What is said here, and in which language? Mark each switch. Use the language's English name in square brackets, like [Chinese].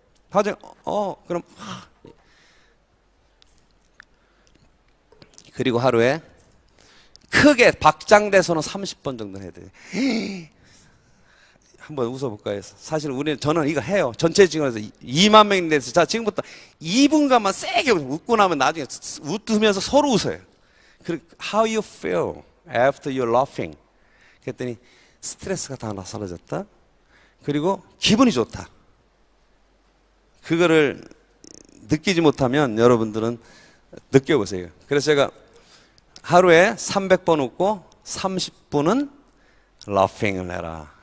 [Korean] 나중에 그럼 그리고 하루에 크게 박장대소는 30번 정도 해야 돼요. 한번 웃어볼까요? 사실 저는 이거 해요. 전체 직원에서 2만 명인데, 자, 지금부터 2분간만 세게 웃고 나면 나중에 웃으면서 서로 웃어요. 그리고 [English] how you feel after you're laughing. [Korean] 그랬더니 스트레스가 다 사라졌다. 그리고 기분이 좋다. 그거를 느끼지 못하면 여러분들은 느껴보세요. 그래서 제가 하루에 300번 웃고 30분은 laughing을 해라.